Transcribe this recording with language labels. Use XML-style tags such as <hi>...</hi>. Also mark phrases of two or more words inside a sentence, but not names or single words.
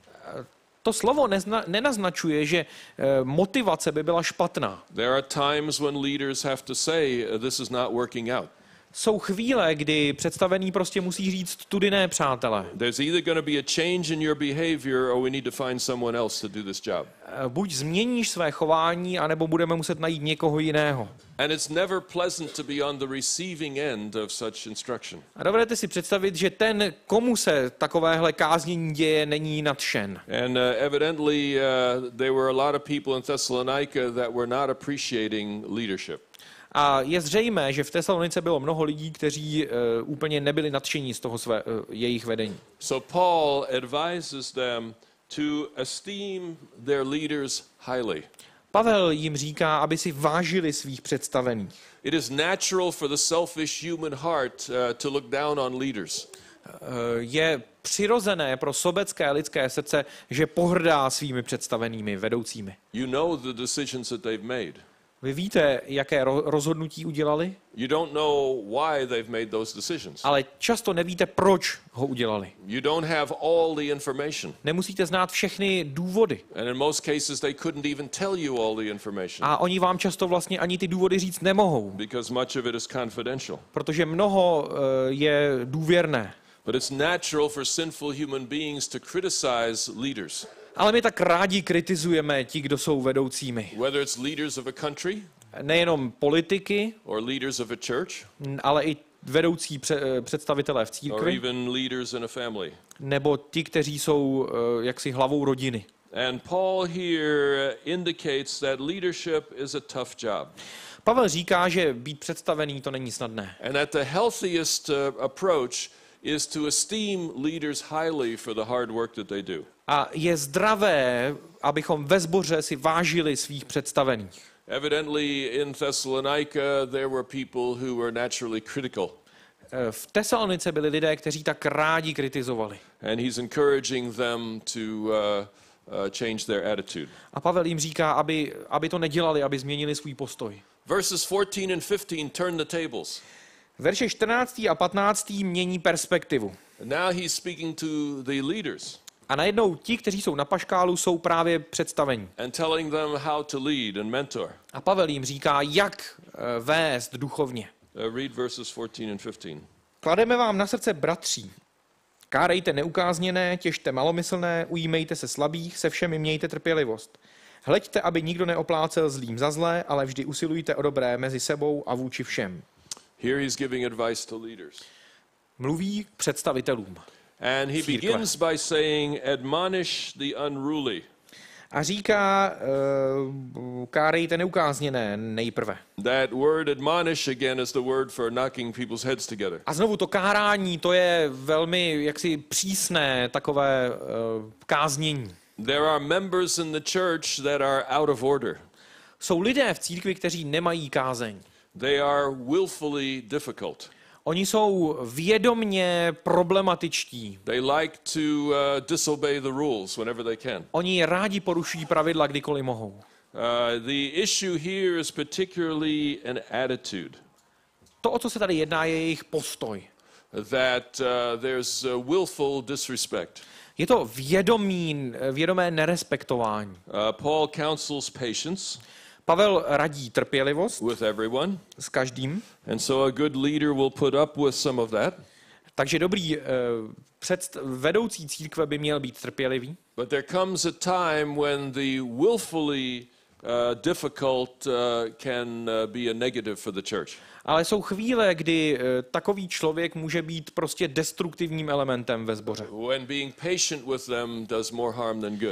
<cs>To slovo nenaznačuje, že motivace by byla špatná.</cs> <en>There are times when leaders have to say this is not working out.</en> <cs>Jsou chvíle, kdy představený prostě musí říct tudy ne, přátelé.</cs> <en>There's either going to be a change in your behavior or we need to find someone else to do this job.</en> <cs>Buď změníš své chování, anebo budeme muset najít někoho jiného.</cs> <en>And it's never pleasant to be on the receiving end of such instruction.</en> <cs>A dovedete si představit, že ten, komu se takovéhle káznění děje, není nadšen.</cs> <en>And evidently there were a lot of people in Thessalonica that were not appreciating leadership.</en> <cs>A je zřejmé, že v Tesalonice bylo mnoho lidí, kteří úplně nebyli nadšení z toho jejich vedení.</cs> <en>So Paul advises them to esteem their leaders highly.</en> <cs>Pavel jim říká, aby si vážili svých představených.</cs> <en>It is natural for the selfish human heart to look down on leaders.</en> <cs>Je přirozené pro sobecké lidské srdce, že pohrdá svými představenými vedoucími.</cs> <en>You know the decisions that they've made.</en> <cs>Vy víte, jaké rozhodnutí udělali?</cs> <en>You don't know why they've made those decisions.</en> <cs>Ale často nevíte, proč ho udělali.</cs> <en>You don't have all the information.</en> <cs>Nemusíte znát všechny důvody.</cs> <en>And in most cases they couldn't even tell you all the information.</en> <cs>A oni vám často vlastně ani ty důvody říct nemohou.</cs> <en>Because much of it is confidential.</en> <cs>Protože mnoho je důvěrné.</cs> <en>But it's natural for sinful human beings to criticize leaders.</en> <cs>Ale my tak rádi kritizujeme ti, kdo jsou vedoucími.</cs> <en>Whether it's leaders of a country,</en> <cs>nejenom politiky,</cs> <en>or leaders of a church,</en> <cs>ale i vedoucí představitelé v</cs> <en>or</en> <cs>církvi,</cs> <en>even leaders in a family.</en> <cs>nebo ti, kteří jsou jaksi hlavou rodiny.</cs> <en>And Paul here indicates that leadership is a tough job.</en> <cs>Pavel říká, že být představený to není snadné.</cs> <en>And that the healthiest approach is to esteem leaders highly for the hard work that they do.</en> <cs>A je zdravé, abychom ve sboře si vážili svých představených.</cs> <en>Evidently in Thessalonica there were people who were naturally critical.</en> <cs>V Tesalonice byli lidé, kteří tak rádi kritizovali.</cs> <en>And he's encouraging them to change their attitude.</en> <cs>A Pavel jim říká, aby to nedělali, aby změnili svůj postoj.</cs> <en>Verses 14 and 15 turn the tables.</en> <cs>Verše 14. a 15. mění perspektivu.</cs> <en>And now he's speaking to the leaders.</en> <cs>A najednou ti, kteří jsou na paškálu, jsou právě představení.</cs> <en>And telling them how to lead and mentor.</en> <cs>A Pavel jim říká, jak vést duchovně.</cs> <en>Read verses 14 and 15.</en> <cs>Klademe vám na srdce, bratří. Kárejte neukázněné, těžte malomyslné, ujímejte se slabých, se všemi mějte trpělivost. Hleďte, aby nikdo neoplácel zlým za zlé, ale vždy usilujte o dobré mezi sebou a vůči všem.</cs> <en>Here he's giving advice to leaders.</en> <cs>Mluví k představitelům.</cs> <en>And he</en> <cs>církve.</cs> <en>begins by saying, admonish the unruly.</en> <cs>A říká, kárejte neukázněné nejprve.</cs> <en>That word admonish again is the word for knocking people's heads together.</en> <cs>A znovu to kárání, to je velmi jaksi přísné takové káznění.</cs> <en>There are members in the church that are out of order.</en> <cs>Jsou lidé v církvi, kteří nemají kázeň.</cs> <en>They are willfully difficult.</en> <cs>Oni jsou vědomně problematičtí.</cs> <en>They like to disobey the rules whenever they can.</en> <cs>Oni rádi porušují pravidla, kdykoliv mohou.</cs> <en>The issue here is particularly an attitude.</en> <cs>To, o co se tady jedná, je jejich postoj.</cs> <en>That there's willful disrespect.</en> <cs>Je to vědomé nerespektování.</cs> <en>Paul counsels patience.</en> <cs>Pavel radí trpělivost</cs> <en>with everyone.</en> <cs>s každým.</cs> <en>And so a good leader will put up with some of that.</en> <cs>Takže dobrý vedoucí církve by měl být trpělivý.</cs> <en>But there comes a time when the willfully difficult can be a negative for the church.</en> <cs>Ale jsou chvíle, kdy takový člověk může být prostě destruktivním elementem ve sboře.</cs> <en>When being patient with them does more harm than good.</en>